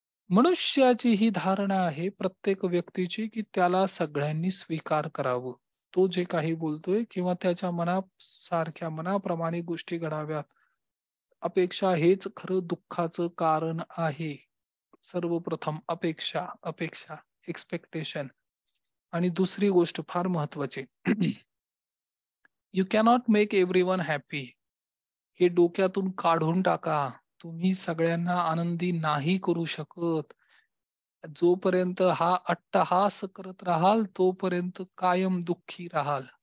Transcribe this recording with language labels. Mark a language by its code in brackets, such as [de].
[mr] मनुष्याची ही धारणा आहे प्रत्येक व्यक्तीची, की त्याला सगळ्यांनी स्वीकार करावं. तो जे काही बोलतोय किंवा त्याच्या मनासारख्या मनाप्रमाणे गोष्टी घडाव्यात. अपेक्षा हेच खरं दुःखाचं कारण आहे. सर्वप्रथम अपेक्षा, अपेक्षा, एक्स्पेक्टेशन. आणि दुसरी गोष्ट फार महत्वाची. [en] You cannot make everyone happy. [mr] हे डोक्यातून काढून टाका. तुम्ही सगळ्यांना आनंदी नाही करू शकत. जोपर्यंत हा अट्टहास करत राहाल, तोपर्यंत कायम दुःखी राहाल.